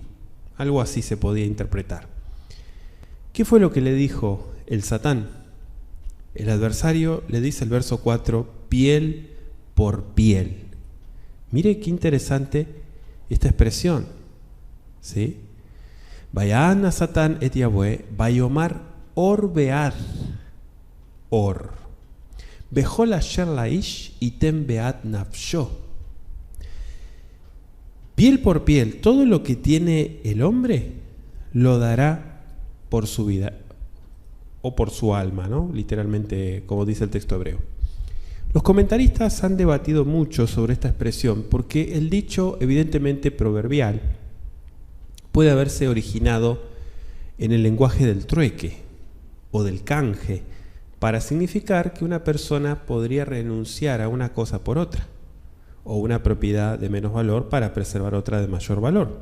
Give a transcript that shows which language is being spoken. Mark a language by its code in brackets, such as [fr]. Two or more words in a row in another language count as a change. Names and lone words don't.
[es] Algo así se podía interpretar. ¿Qué fue lo que le dijo el Satán? El adversario le dice el verso 4, piel por piel. Mire qué interesante esta expresión, ¿sí? [he] ויען שטן את יהוה ויאמר עור בעד עור. וכל אשר לאיש יתן בעד נפשו. [es] Piel por piel, todo lo que tiene el hombre lo dará por su vida o por su alma, ¿no? Literalmente, como dice el texto hebreo. Los comentaristas han debatido mucho sobre esta expresión porque el dicho, evidentemente proverbial, puede haberse originado en el lenguaje del trueque o del canje para significar que una persona podría renunciar a una cosa por otra, o una propiedad de menos valor para preservar otra de mayor valor.